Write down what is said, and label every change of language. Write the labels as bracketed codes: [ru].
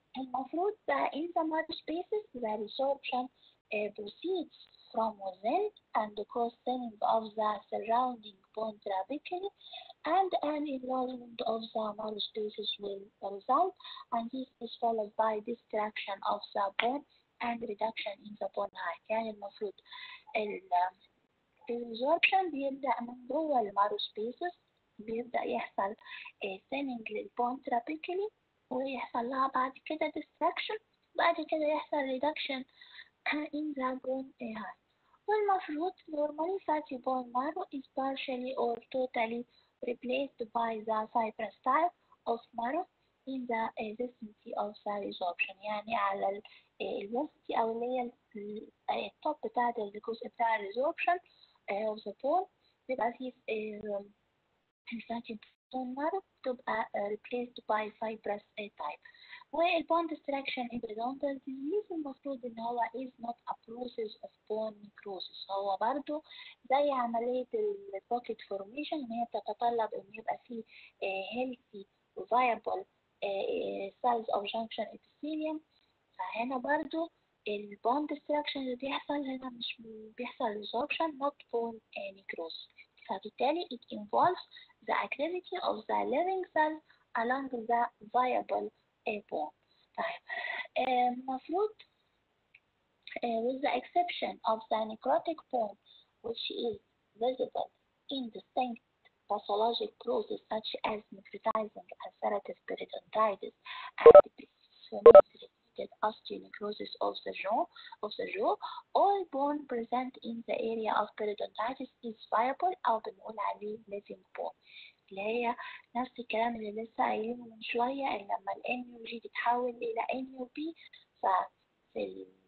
[ar] المفروض [en] in the marrow spaces the resorption proceeds from within and cause thinning of the surrounding bone trabeculae, and an enlargement of the marrow spaces will result, and this is followed by distraction of the bone and reduction in the bone height. [ar] يعني المفروض الريزوربشن بيبدأ من جوه المارو سبيسز، بيبدأ يحصل thinning للبون trabeculae ويحصل لها بعد كده distraction، بعد كده يحصل [en] reduction in the bone height. [ar] والمفروض [en] normally fatty bone marrow is partially or totally replaced by the fibrous type of marrow in the vicinity of the resorption. [ar] يعني على الوسط أو اللي هي التوب بتاع الجزء بتاع الريزوربشن of the bone بيبقى فيه الفاتي bone marrow بتبقى [en] replaced by fibrous type. [ar] والبون destruction in periodontal disease المفروض ان هو [en] is not a process of bone necrosis، [ar] هو برضو زي عملية البوكيت formation ان هي بتتطلب ان يبقى فيه [en] healthy viable cells of junction epithelium. [ar] فهنا برضو البون [en] destruction [ar] اللي بيحصل هنا مش بيحصل [en] resorption not bone necrosis، [ar] فبالتالي [en] it involves the activity of the living cells along the viable bone. [ar] طيب المفروض [en] with the exception of the necrotic bone which is visible in distinct pathologic process such as necrotizing ulcerative periodontitis and related osteonecrosis of the jaw. All bone present in the area of periodontitis is viable [ar] أو بنقول عليه living bone، اللي هي نفس الكلام اللي لسه قايلينه من شوية، إن لما ال NUG تتحول إلى NUP ففي